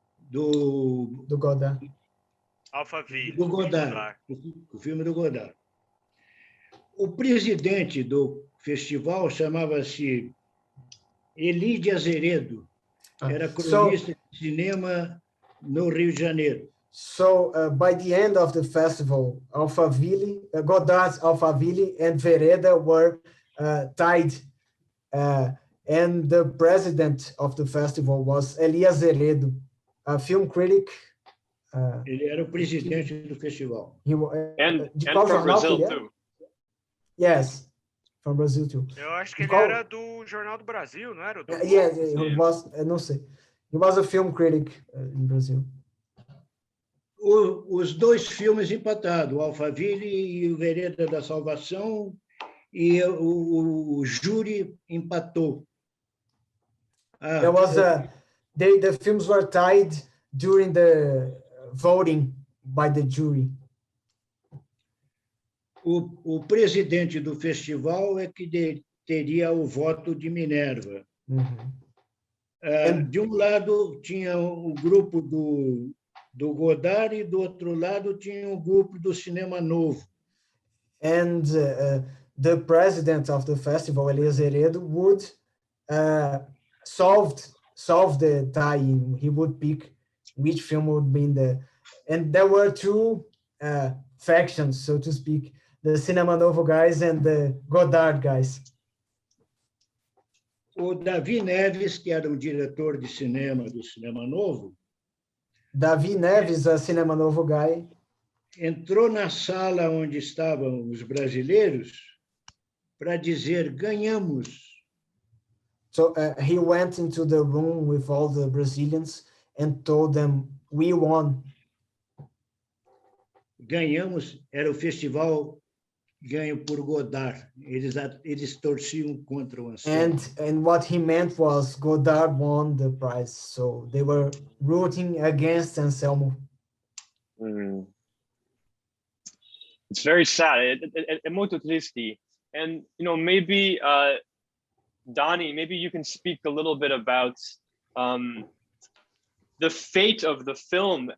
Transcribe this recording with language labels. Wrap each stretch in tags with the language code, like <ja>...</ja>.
<pt>Do Godard. Alphaville. Do Godard. O filme do Godard. O presidente do festival chamava-se Eli de Azeredo. Era cronista de cinema no Rio de Janeiro.</pt> <en>So by the end of the festival, Godard's Alphaville and Vereda were tied, and the president of the festival was Eli Azeredo, a film critic.</en> <pt>Ele era o presidente do festival.</pt> <en>And from Brazil too. Yes, from Brazil too.</en> <pt>Eu acho que ele era do Jornal do Brasil, não era?</pt> <en>Yeah, he was.</en> <pt>Não sei.</pt> <en>He was a film critic in Brazil.</en> <pt>Os dois filmes empatados, o Alphaville e o Vereda da Salvação, e o júri empatou.</pt> <en>There was the films were tied during the voting by the jury.</en> <pt>O presidente do festival é que teria o voto de Minerva. De um lado tinha o grupo do Godard e do outro lado tinha o grupo do Cinema Novo.</pt> <en>And the president of the festival, Eli Azeredo, would solve the tie-in. He would pick which film would be in the... And there were two factions, so to speak, the Cinema Novo guys and the Godard guys.</en> <pt>O Davi Neves, que era o diretor de cinema do Cinema Novo,</pt> <en>Davi Neves, a Cinema Novo guy,</en> <pt>entrou na sala onde estavam os brasileiros para dizer: ganhamos.</pt> <en>so he went into the room with all the Brazilians and told them, "We won."</en> <pt>Ganhamos era o festival ganho por Godard. Eles torciam contra o Anselmo.</pt> <en>And what he meant was Godard won the prize, so they were rooting against Anselmo. It's very sad.</en> <pt>É muito triste.</pt> <en>And maybe Donny, maybe you can speak a little bit about the fate of the film.</en>